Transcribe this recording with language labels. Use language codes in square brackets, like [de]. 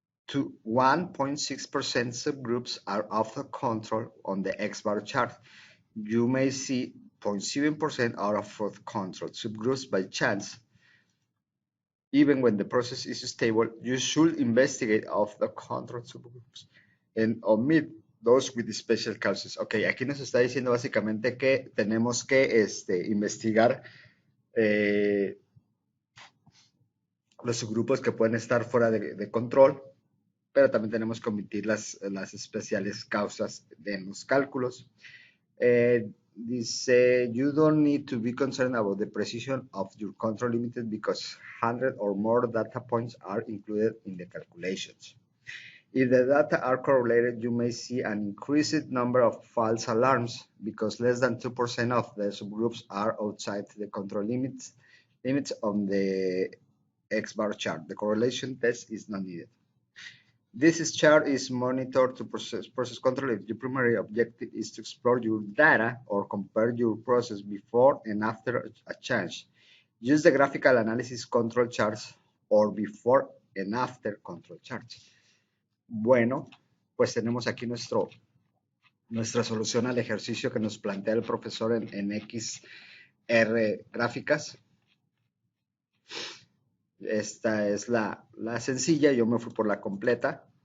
[en] 1.6% subgroups are out of control on the X-bar chart. You may see 0.7% out of control subgroups by chance. Even when the process is stable, you should investigate of the control subgroups and omit those with special causes. [es] Ok, aquí nos está diciendo básicamente que tenemos que investigar los subgrupos que pueden estar fuera de control, pero también tenemos que omitir las especiales causas de los cálculos. [en] Dice, you don't need to be concerned about the precision of your control limited because 100 or more data points are included in the calculations. If the data are correlated, you may see an increased number of false alarms because less than 2% of the subgroups are outside the control limits on the X-bar chart. The correlation test is not needed. This chart is monitored to process control if the primary objective is to explore your data or compare your process before and after a change. Use the graphical analysis control charts or before and after control charts. [es] Bueno, pues tenemos aquí nuestra solución al ejercicio que nos plantea el profesor en XR gráficas. Esta es la sencilla, yo me fui por la completa.